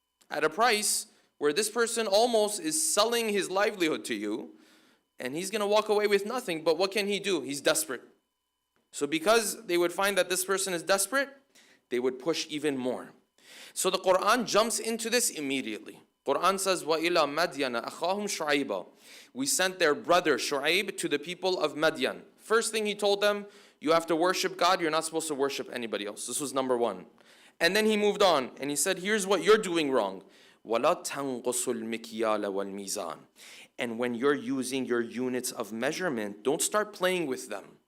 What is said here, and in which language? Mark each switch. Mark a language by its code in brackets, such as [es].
[en] At a price where this person almost is selling his livelihood to you, and he's going to walk away with nothing, but what can he do? He's desperate. So because they would find that this person is desperate, they would push even more. So the Quran jumps into this immediately. Quran says, [ar] وَإِلَى مَدْيَنَ أَخَاهُمْ شُعَيْبًا. [en] We sent their brother Shu'ayb to the people of Madian. First thing he told them, you have to worship God, you're not supposed to worship anybody else. This was number 1. And then he moved on, and he said, here's what you're doing wrong. [ar] وَلَا تَنْقُصُ الْمِكْيَالَ وَالْمِيزَانِ. [en] And when you're using your units of measurement, don't start playing with them.